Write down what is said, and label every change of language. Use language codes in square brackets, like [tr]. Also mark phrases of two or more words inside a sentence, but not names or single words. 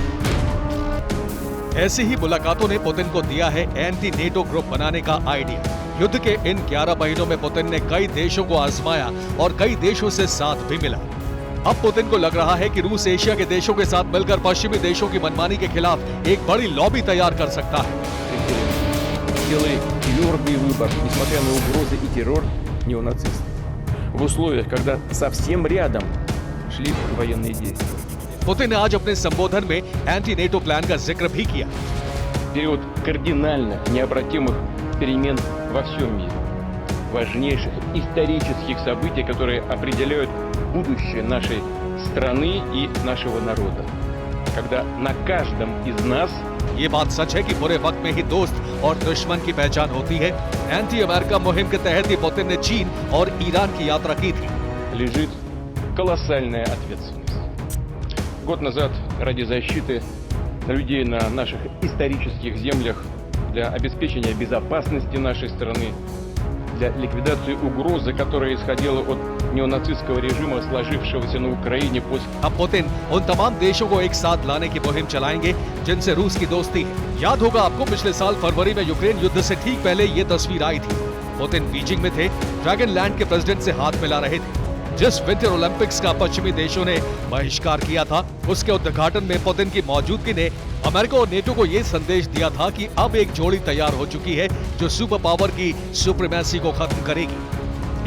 [hi] ऐसी ही मुलाकातों ने पुतिन को दिया है [en] anti NATO group [hi] बनाने का आइडिया। युद्ध के इन 11 महीनों में पुतिन ने कई देशों को आजमाया और कई देशों से साथ भी मिला। अब पुतिन को लग रहा है कि रूस एशिया के देशों के साथ मिलकर पश्चिमी देशों की मनमानी के खिलाफ एक बड़ी लॉबी तैयार कर सकता है। [ru] несмотря на угрозы и террор неонацистов. В условиях, когда совсем рядом шли военные действия. [hi] पुतिन ने आज अपने संबोधन में [en] anti NATO plan [hi] का जिक्र भी किया। [ru] Период кардинально необратимых перемен во всем мире. Важнейших исторических событий, которые определяют будущее нашей страны и нашего народа. Когда на каждом из нас [hi] ये बात सच है कि बुरे वक्त में ही दोस्त और दुश्मन की पहचान होती है। एंटी अमेरिका मुहिम के तहत ही पुतिन ने चीन और ईरान की यात्रा की थी। [ru] лежит колоссальная ответственность. Год назад ради защиты людей на наших исторических землях, для обеспечения безопасности нашей страны, для ликвидации угрозы, которая исходила от неонацистского режима, сложившегося на Украине после... [hi] अब पुतिन उन तमाम देशों को एक साथ लाने की मुहिम चलाएंगे जिनसे रूस की दोस्ती है। याद होगा आपको, पिछले साल फरवरी में यूक्रेन युद्ध से ठीक पहले ये तस्वीर आई थी। पुतिन बीजिंग में थे, [en] dragon land [hi] के प्रेसिडेंट से हाथ मिला रहे थे। जिस [en] winter Olympics [hi] का पश्चिमी देशों ने बहिष्कार किया था, उसके उद्घाटन में पुतिन की मौजूदगी ने अमेरिका और नेटो को यह संदेश दिया था कि अब एक जोड़ी तैयार हो चुकी है जो [en] super power [hi] की सुप्रीमेसी को खत्म करेगी।